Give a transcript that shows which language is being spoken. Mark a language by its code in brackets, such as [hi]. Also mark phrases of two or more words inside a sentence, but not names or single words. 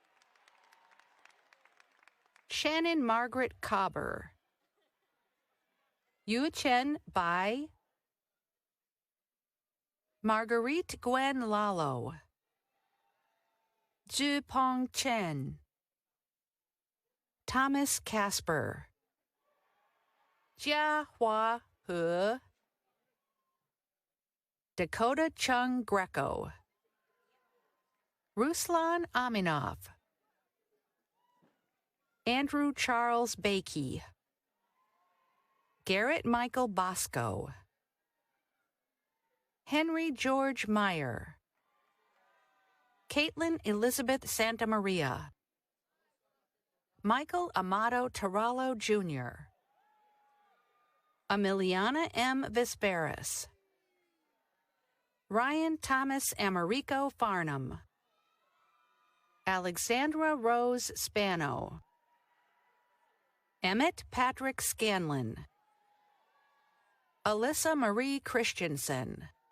[en] Shannon Margaret Cobber, Yu Chen Bai, Marguerite Gwen Lalo, Zhu Pong Chen, Thomas Casper, Jia Hua He, Dakota Chung Greco, Ruslan Aminov, Andrew Charles Bakey, Garrett Michael Bosco, Henry George Meyer, Caitlin Elizabeth Santamaria, Michael Amato Tarallo Jr., Emiliana M. Vesperis, Ryan Thomas Americo Farnham, Alexandra Rose Spano, Emmett Patrick Scanlon, Alyssa Marie Christensen,